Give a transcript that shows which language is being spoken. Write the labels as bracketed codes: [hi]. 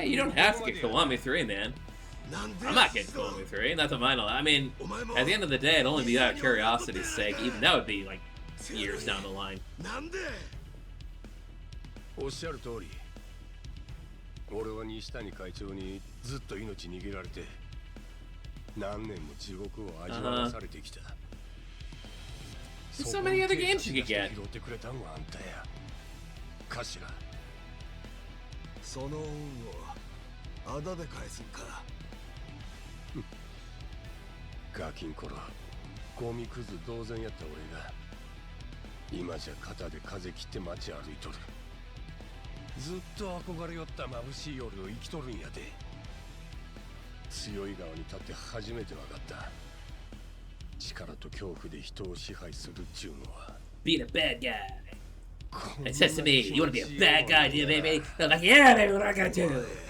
[en] Hey, you don't have to get Kiwami 3, man. I'm not getting Kiwami 3. That's a final. I mean, at the end of the day, it'd only be out of curiosity's sake. Even that would be like years down the line. [ja] なんで。おっしゃる通り。俺は西谷会長にずっと命握られて、何年も地獄を味わわされてきた。 [en] There's so many other games you could get. [ja] 拾ってくれたんはあんたや。頭。その恩をあだで返すんか。ガキン頃、ゴミクズ同然やった俺が、今じゃ肩で風切って街歩いとる。ずっと憧れよった眩しい夜を生きとるんやで。強い側に立って初めて分かった。力と恐怖で人を支配するっちゅうのは。 [en] being a bad guy. It says to me, you want to be a bad guy, do you, baby? I'm like, yeah, baby, what I gotta do?